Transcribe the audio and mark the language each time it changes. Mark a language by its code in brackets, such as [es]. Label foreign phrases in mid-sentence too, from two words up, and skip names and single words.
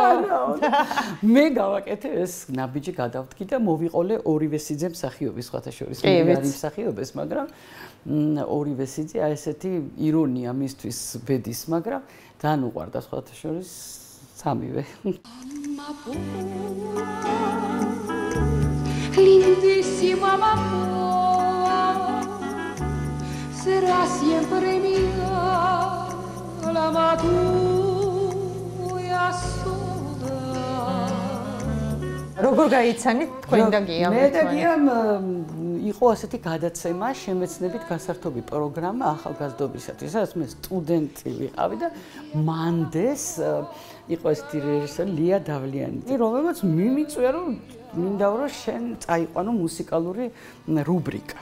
[ka] მე გავაკეთე ეს ნაბიჯი გადავდგი და მოვიყოლე ორივე სიძე მსახიობის სხვათა შორის მე არ იმსახიობეს მაგრამ ორივე სიძე აი ესეთი ირონია მისთვის ბედის მაგრამ ძალიან უყვარდა სხვათა შორის სამივე [es] Lindísima amor, será siempre mía la matuya soledad. [ka] როგორ გაიცანით თქვენ და გიამ? მე და გიამ იყო ასეთი გადაცემა შემეცნებით გასართობი პროგრამა ახალგაზრდობისათვის, სადაც მე სტუდენტი ვიყავი და მანდეს იყო ესეთი რეჟისორი ლია დავლიანი, რომელმაც მიმიწვია რომ მინდა რომ შენ წაიყვანო მუსიკალური რუბრიკა.